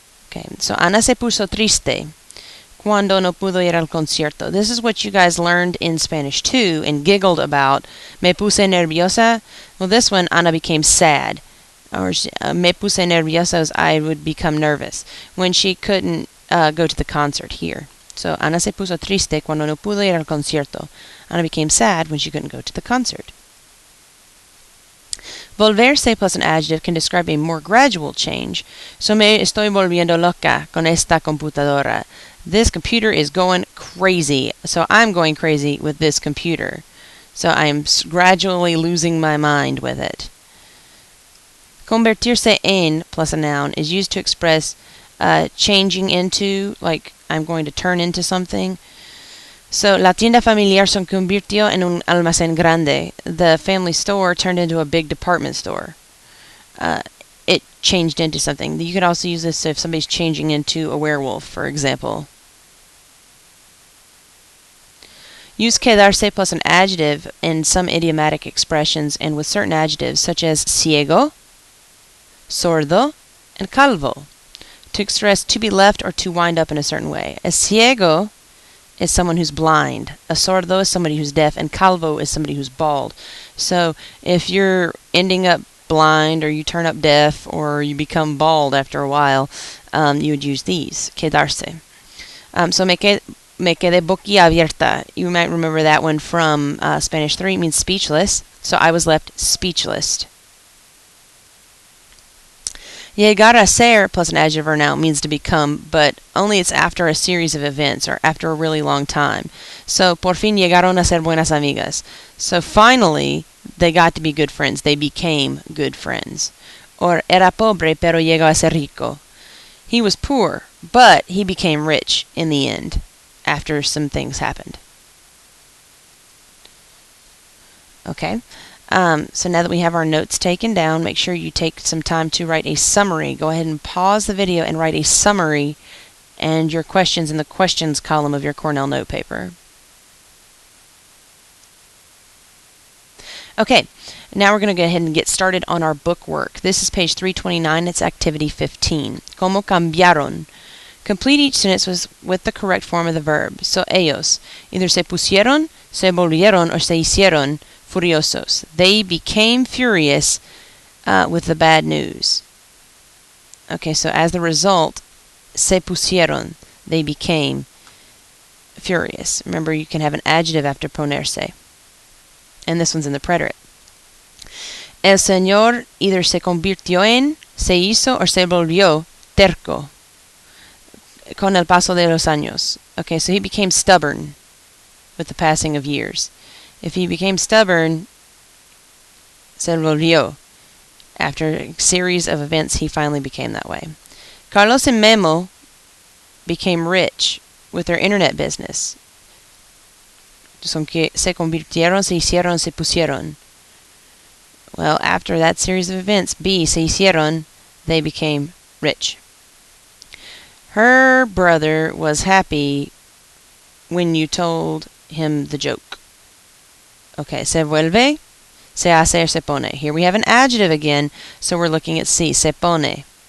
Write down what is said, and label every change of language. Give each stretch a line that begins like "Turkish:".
English: Okay, so
Spanish: Ana se puso triste cuando no pudo ir al concierto.
English: This is what you guys learned in Spanish 2 and giggled about.
Spanish: Me puse nerviosa.
English: Well, this one, Ana became sad. Or
Spanish: me puse nerviosa
English: is I would become nervous when she couldn't go to the concert here.
Spanish: So, Ana se puso triste cuando no pudo ir al concierto.
English: Ana became sad when she couldn't go to the concert. Volverse plus an adjective can describe a more gradual change.
Spanish: So, me estoy volviendo loca con esta computadora.
English: This computer is going crazy. So, I'm going crazy with this computer. So, I'm gradually losing my mind with it. Convertirse en plus a noun is used to express changing into, like I'm going to turn into something.
Spanish: So, la tienda familiar se convirtió en un almacén grande.
English: The family store turned into a big department store. It changed into something. You could also use this if somebody's changing into a werewolf, for example. Use quedarse plus an adjective in some idiomatic expressions and with certain adjectives such as ciego, sordo, and calvo to express to be left or to wind up in a certain way. A ciego is someone who's blind. A sordo is somebody who's deaf, and calvo is somebody who's bald. So if you're ending up blind, or you turn up deaf, or you become bald after a while, you would use these.
Spanish: Quedarse. So me quedé boquiabierta.
English: You might remember that one from Spanish 3. It means speechless. So I was left speechless. Llegar a ser plus an adjective or noun means to become, but only it's after a series of events or after a really long time.
Spanish: So, por fin llegaron a ser buenas amigas.
English: So, finally, they got to be good friends. They became good friends.
Spanish: Or, era pobre, pero llegó a ser rico.
English: He was poor, but he became rich in the end after some things happened. Okay. So now that we have our notes taken down, make sure you take some time to write a summary. Go ahead and pause the video and write a summary and your questions in the questions column of your Cornell note paper. Okay, now we're going to go ahead and get started on our book work. This is page 329. It's activity 15.
Spanish: ¿Cómo cambiaron?
English: Complete each sentence with the correct form of the verb.
Spanish: So ellos either se pusieron, se volvieron, or se hicieron furiosos.
English: They became furious with the bad news. Okay, so as the result,
Spanish: se pusieron,
English: they became furious. Remember, you can have an adjective after ponerse. And this one's in the preterite.
Spanish: El señor either se convirtió en, se hizo, or se volvió terco con el paso de los años.
English: Okay, so he became stubborn with the passing of years. If he became stubborn,
Spanish: se volvió.
English: After a series of events, he finally became that way. Carlos and Memo became rich with their internet business.
Spanish: Son que se convirtieron, se hicieron, se pusieron.
English: Well, after that series of events, B,
Spanish: se hicieron,
English: they became rich. Her brother was happy when you told him the joke. Okay,
Spanish: se vuelve, se hace, or se pone.
English: Here we have an adjective again, so we're looking at C, se pone.